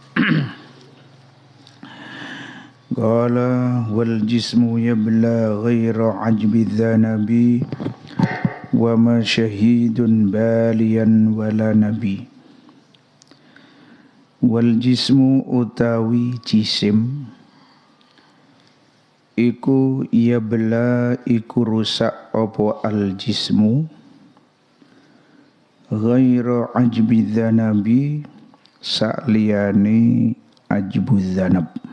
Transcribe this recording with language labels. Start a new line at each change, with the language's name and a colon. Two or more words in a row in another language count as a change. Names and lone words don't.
Arabic: قال والجسم يبلى غير عجب ذنب وما شهيد باليا ولا نبي. والجسم
Javanese: utawi jisim iku yabla iku rusak apa
Arabic: الجسم غير عجب ذنب sakliyane عجب ذنب.